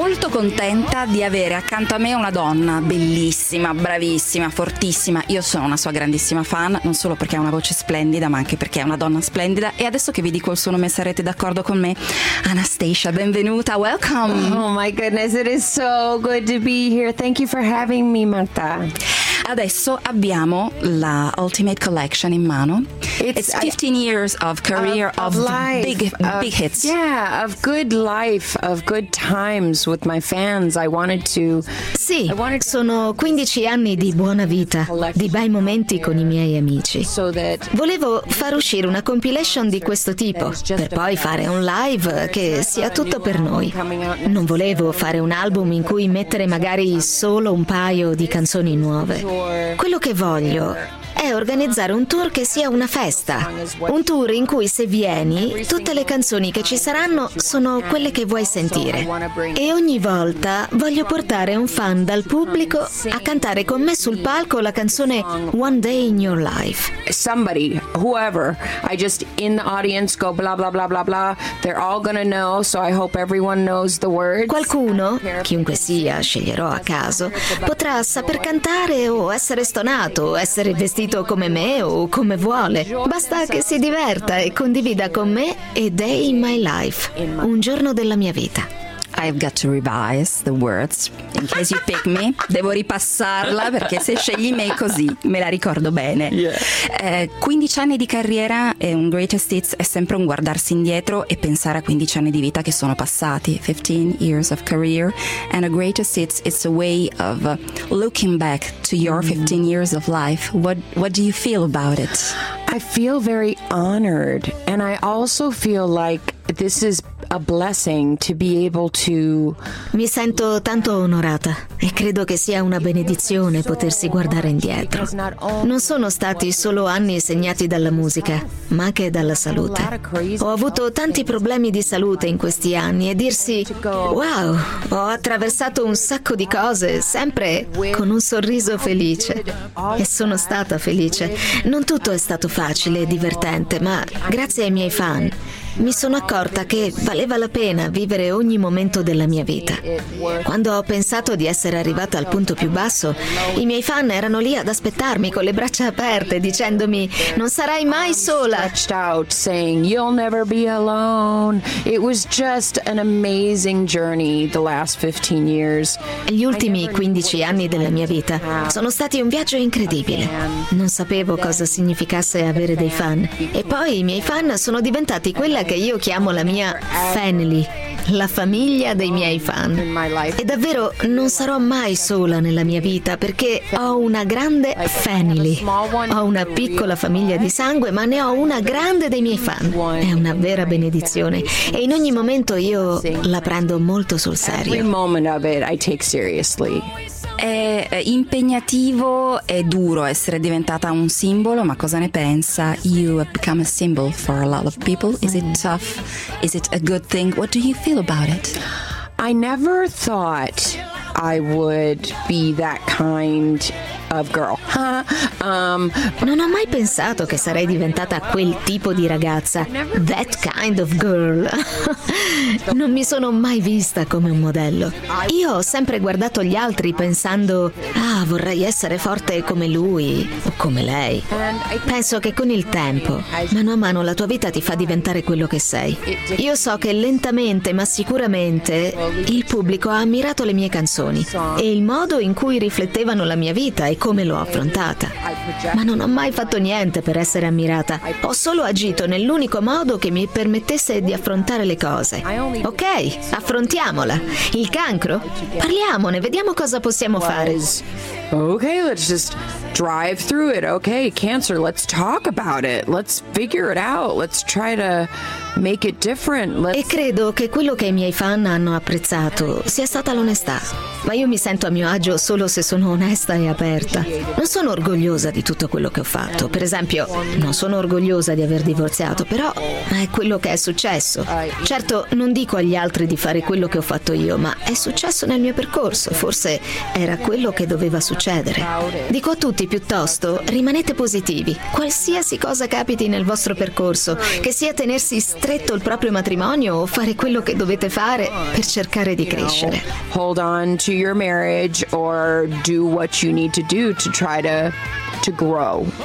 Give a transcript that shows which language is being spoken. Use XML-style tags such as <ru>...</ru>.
<it>contenta di avere accanto a me una donna bellissima, bravissima, fortissima. Io sono una sua grandissima fan, non solo perché ha una voce splendida, ma anche perché è una donna splendida. E adesso che vi dico il suo nome sarete d'accordo con me. Anastasia, benvenuta, welcome.</it> <en>Oh my goodness, it is so good to be here. Thank you for having me, Marta.</en> <it>Adesso abbiamo la Ultimate Collection in mano.</it> <en>It's 15 years of career of life, big hits. Yeah, of good life, of good times with my fans. I wanted to.</en> <it>Sì, sono 15 anni di buona vita, di bei momenti con i miei amici. Volevo far uscire una compilation di questo tipo, per poi fare un live che sia tutto per noi. Non volevo fare un album in cui mettere magari solo un paio di canzoni nuove. Quello che voglio è organizzare un tour che sia una festa. Un tour in cui se vieni, tutte le canzoni che ci saranno sono quelle che vuoi sentire. E ogni volta voglio portare un fan dal pubblico a cantare con me sul palco la canzone One Day in Your Life.</it> <en>Somebody, whoever, I just in the audience go blah blah blah blah blah. They're all gonna know, so I hope everyone knows the words.</en> <it>Qualcuno, chiunque sia, sceglierò a caso, potrà saper cantare o essere stonato, o essere vestito come me o come vuole. Basta che si diverta e condivida con me A Day in My Life, un giorno della mia vita.</it> <en>I've got to revise the words in case you pick me.</en> <it>Devo ripassarla perché se scegli me così me la ricordo bene.</it> <en>Yeah.</en> <it>15 anni di carriera e un greatest hits è sempre un guardarsi indietro e pensare a 15 anni di vita che sono passati.</it> <en>15 years of career and a greatest hits is a way of looking back to your 15 years of life. What do you feel about it? I feel very honored and I also feel like this is a blessing to be able to.</en> <it>Mi sento tanto onorata e credo che sia una benedizione potersi guardare indietro. Non sono stati solo anni segnati dalla musica, ma anche dalla salute. Ho avuto tanti problemi di salute in questi anni e dirsi wow, ho attraversato un sacco di cose, sempre con un sorriso felice. E sono stata felice. Non tutto è stato facile e divertente, ma grazie ai miei fan mi sono accorta che valeva la pena vivere ogni momento della mia vita. Quando ho pensato di essere arrivata al punto più basso, i miei fan erano lì ad aspettarmi con le braccia aperte, dicendomi: non sarai mai sola.</it> <en>Saying you'll never be alone. It was just an amazing journey the last 15 years.</en> <it>Gli ultimi 15 anni della mia vita sono stati un viaggio incredibile. Non sapevo cosa significasse avere dei fan. E poi i miei fan sono diventati quelli che io chiamo la mia family, la famiglia dei miei fan. E davvero non sarò mai sola nella mia vita perché ho una grande family. Ho una piccola famiglia di sangue, ma ne ho una grande dei miei fan. È una vera benedizione e in ogni momento io la prendo molto sul serio. È impegnativo, è duro essere diventata un simbolo, ma cosa ne pensa?</it> <en>You have become a symbol for a lot of people. Is it tough? Is it a good thing? What do you feel about it? I never thought I would be that kind of girl.</en> <it>Non ho mai pensato che sarei diventata quel tipo di ragazza.</it> <en>That kind of girl.</en> <it>Non mi sono mai vista come un modello. Io ho sempre guardato gli altri pensando, ah, vorrei essere forte come lui o come lei. Penso che con il tempo, mano a mano, la tua vita ti fa diventare quello che sei. Io so che lentamente, ma sicuramente, il pubblico ha ammirato le mie canzoni e il modo in cui riflettevano la mia vita e come l'ho affrontata. Ma non ho mai fatto niente per essere ammirata. Ho solo agito nell'unico modo che mi permettesse di affrontare le cose. Ok, affrontiamola. Il cancro? Parliamone, vediamo cosa possiamo fare.</it> <en>Ok, let's just drive through it. Ok, cancer, let's talk about it. Let's figure it out. Let's try to make it different.</en> <it>E credo che quello che i miei fan hanno apprezzato sia stata l'onestà. Ma io mi sento a mio agio solo se sono onesta e aperta. Non sono orgogliosa di tutto quello che ho fatto. Per esempio, non sono orgogliosa di aver divorziato, però è quello che è successo. Certo, non dico agli altri di fare quello che ho fatto io, ma è successo nel mio percorso. Forse era quello che doveva succedere. succedere. Dico a tutti piuttosto, rimanete positivi. Qualsiasi cosa capiti nel vostro percorso, che sia tenersi stretto il proprio matrimonio o fare quello che dovete fare per cercare di crescere.</it> <en>Hold on to your marriage or do what you need to do to try to grow.</en>